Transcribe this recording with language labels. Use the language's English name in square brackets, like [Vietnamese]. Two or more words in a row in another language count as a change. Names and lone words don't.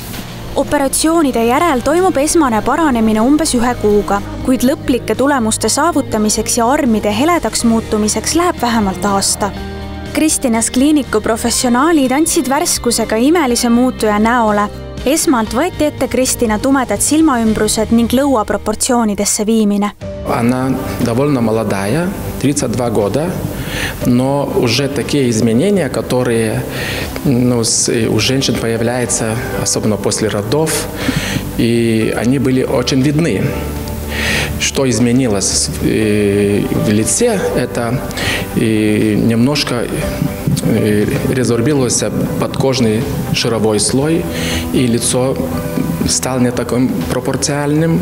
[Estonian] Operatsioonide järel toimub esmane paranemine umbes 1 kuuga, kuid lõplike tulemuste saavutamiseks ja armide heledaks muutumiseks läheb vähemalt aasta. Kristinas kliiniku professionaalid andsid värskusega imelise muutuja näole. Esmalt võeti ette Kristiina tumedad silmaümbrused ning lõua proportsioonidesse viimine. [Russian] Она довольно молодая, 32 года, но уже такие изменения, которые у женщин появляются, особенно после родов, и они были очень видны. Что изменилось в лице, это немножко резорбировался подкожный жировой слой, и лицо стало не таким пропорциональным.